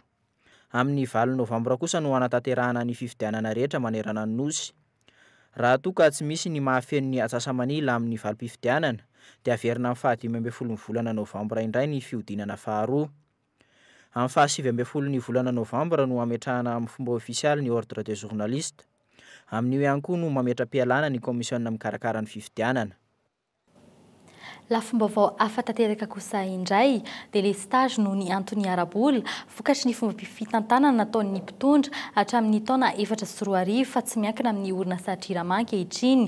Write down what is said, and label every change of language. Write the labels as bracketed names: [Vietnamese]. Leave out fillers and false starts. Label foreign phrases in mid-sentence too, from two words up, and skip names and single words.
[Malagasy] Amin'ny 9 novambra kosa no anatanterahana ny fifidianana rehetra manerana ny nosy. Raha toa ka tsy misy ny mahafeno ny atsasa-manila amin'ny valim-pifidianana dia averina amin'ny 15 volana novambra indray ny fihodinana faharoa. Amin'ny 17 volana novambra no ametrahana amin'ny fomba ofisialy ny [French] ordre des journalistes. [Malagasy] Amin'io ihany koa no mametra-pialana ny komisiona mikarakara ny fifidianana. Lafomba vao afa-tanteraka kosa indray dia [French] le stage [Malagasy] no ny antony ara-bola vokatry ny fomba fitantanana nataon'ny mpitondra hatramin'ny taona 2024 fa tsy miankina amin'ny orinasa Trirama ankehitriny.